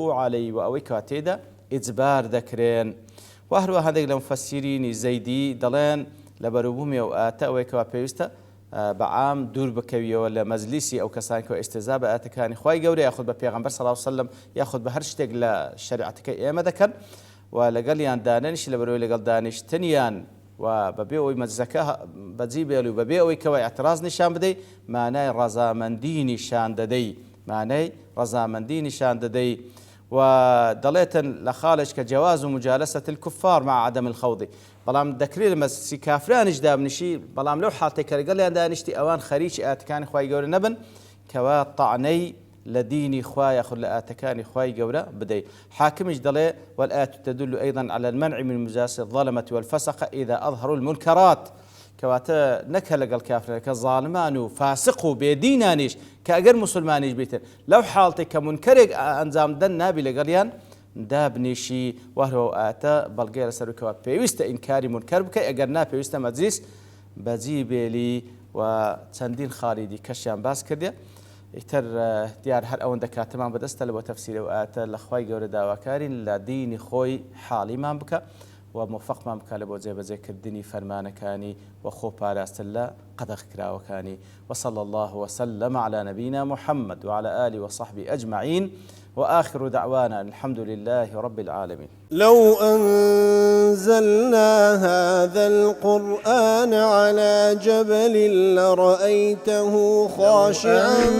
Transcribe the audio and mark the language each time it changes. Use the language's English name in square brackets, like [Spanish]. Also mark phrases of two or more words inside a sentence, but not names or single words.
[Central Kurdish] عەلەیه و ئەوەی کەوا تێدا ئیجبار دەکرێن و هەروە هەندێک لە مفەسیرینی زەیدی دەڵێن لە بەروبوومی ئەو ئاتە ئەوەی کەوا پێویستە بەعام دوور بکەویەوە لە مەجلیسی ئەو کەسانی کە ئێستێزا بە ئاەتەکانی خوای گەورە یاخود بە پێغەمبەر [Arabic] صلی الله علیه وسلم [Central Kurdish] یاخود بە هەر شتێک لە شەریعەتەکەی ئێمە دەکەن و لەگەڵیان دانەنیشی لە بەرەوەی لەگەڵ دانیشتنیان و بەبێ ئەوەی مەجزەکە بەجی بێڵ و بەبێ ئەوەی کەوای ئەتراز نیشان بدەی مانای ڕەزامەندی نیشان دەدەی مانای ڕەزامەندی نیشان دەدەی و دەڵێتن لە خاڵش کە [Arabic] جواز و مجالسة الكفار مع عدم الخوض [Central Kurdish] بەڵام دەکرێت لە مەجلیسی کافرانیش دابنیشی بەڵام لەو حاڵەتێک کە لەگەڵیان دانیشتی ئەوان خەریکی ئاتەکانی خوای گەورە نەبن کەوا تەعنەی لە دینی خوا یاخود لە ئاتەکانی خوای گەورە بدەیت حاکمیش دەڵێ [Arabic] والآية تدل أيضا على المنع من مجالسة الظلمة والفسق إذا أظهروا المنكرات [Central Kurdish] کەواتە نەکە لەگەڵ کافرەکە کە زاڵمان و فاسق و بێدینانیش کە ئەگەر موسڵمانیش بیتن لەو حاڵتێک کە منکەرێک ئەنجام دەن نابی لەگەڵیان دابنیشی وهرەوە ئاتە بەڵگەی لەسەرکەوە پێویستە ئینکاری منکەر بکەی ئەگەر ناپێویستە مەجلیس بەجی بێلی و چەندین خاڵی کەشیان باس کردێ ئیتر دیار هەر ئەوەندە کاتمان بەدەستە لە بۆ تەفسیرە و ئاتە لە خوای گەورە داواکارین لە دینی خۆی حاڵیمان بکە وموفقمان بکە لە بۆ جێبەجێکردنی فەرمانەکانی و خۆ پاراستن لە قەدەغ کراوەکانی [Arabic] وصلى الله وسلم على نبينا محمد وعلى آله وصحبه أجمعين وآخر دعوانا الحمد لله رب العالمين. لو أنزلنا هذا القرآن على جبل لرأيته خاشعا